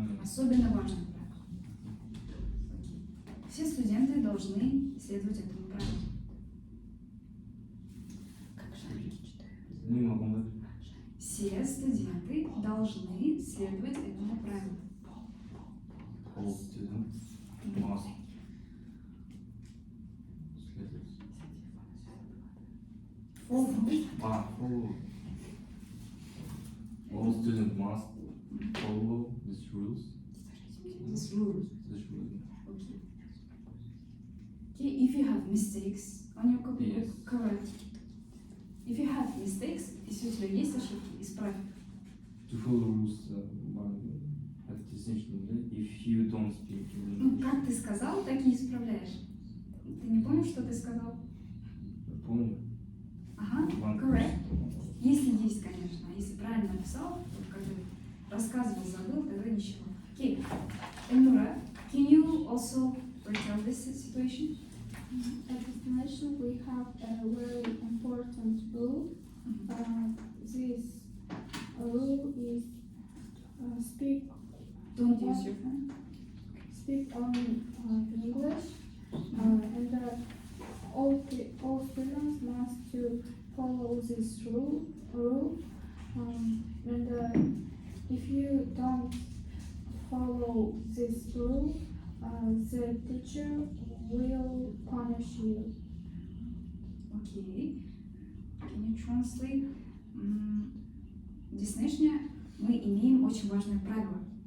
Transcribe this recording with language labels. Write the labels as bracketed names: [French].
[Russian] Особенно важное правило. Окей. Все студенты должны следовать этому правилу. Не могу дать. Все студенты должны следовать этому правилу. [English] All students must [Russian] следовать. [English] Follow. All students must follow these rules. This rule. This rule. Okay. Okay, if you have mistakes on your copy, Yes. correct. If you have mistakes, [Russian] если у тебя есть ошибки, исправь. [English] To follow rules at destination, if you don't speak [Russian] Ну, [English] English. [Russian] как ты сказал, так и исправляешь. Ты не помнишь, что ты сказал? Помню. [English] Ага, correct. [Russian] Если есть, конечно. Если правильно написал, вот как ты рассказывал, забыл, тогда ничего. Окей. [English] Эльнура, can you also retell this situation? At destination, we have a very important rule. This rule is speak Don't use your phone. speak only English, and all students must to follow this rule. If you don't follow this rule, the teacher will punish you. Окей. Can you translate? [Russian] В destination мы имеем очень важное правило.